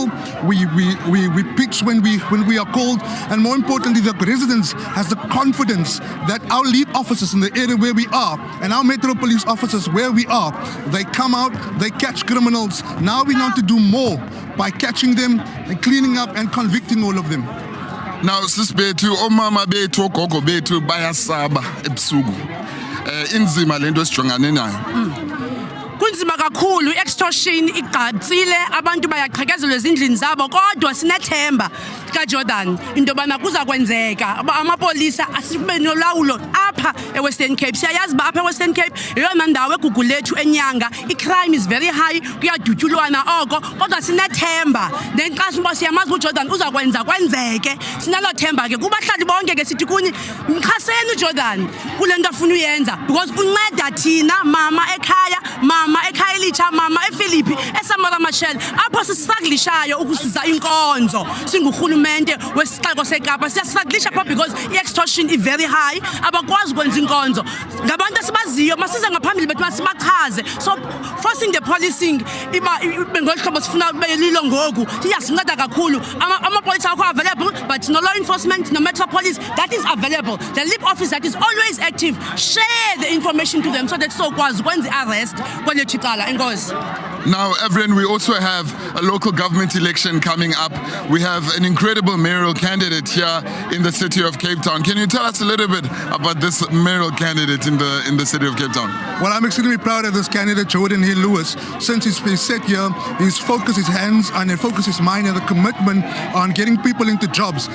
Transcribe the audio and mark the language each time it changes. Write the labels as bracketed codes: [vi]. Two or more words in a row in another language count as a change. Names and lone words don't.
[en] We pitch when we are called, and more importantly, the residents has the confidence that our lead officers in the area where we are and our Metro Police officers where we are, they come out, they catch criminals. Now we want to do more by catching them and cleaning up and convicting all of them. Now, [xh] sis bethu, omama bethu, ogogo bethu bayasaba ebusuku. Inzima lento sijongane nayo. Kunzima kakhulu extortion igqatsile abantu bayaqhekezelwa ezindlini zabo kodwa sinethemba kaJordan into yobana kuza kwenzeka amapolisa asibe nolawulo apha eWestern Cape. Siyayazi uba apha eWestern Cape yeyona ndawo egugu lethu enyanga. [en] I-crime is very high, [xh] kuyadutyulwana oko, kodwa sinethemba nenkxaso uba siyamazi uJordan uza kwenza kwenzeke. Sinalo themba ke kubahlali bonke ke sithi kuni mxhaseni uJordan kule nto afuna uyenza because unceda thina mama ekhaya elitsha, mama ePhilippi, eSamara Machel apho sisistruglishayo ukususa inkonzo singurhulumente wesixeko seKapa. Siyasistruglisha pha [en] because i-extortion is very high, [xh] abakwazi ukwenza inkonzo. Ngabantu esibaziyo masize ngaphambili bethu masibachaze. [en] So forcing the policing [xh] iba ngolu hlobo sifuna belilo ngoku iyasinceda kakhulu. Amapolisa akho [en] available, but no law enforcement, no Metro Police that is available. The LIP office that is always active, share the information to them so that [xh] sokwazi ukwenza arrest kwelethu icala. Enkosi. [en] Now, Evelyn, we also have a local government election coming up. We have an incredible mayoral candidate here in the city of Cape Town. Can you tell us a little bit about this mayoral candidate in the city of Cape Town? Well, I'm extremely proud of this candidate, Geordin Hill-Lewis. Since he's been set here, he's focused his hands and focused his mind and the commitment on getting people into jobs.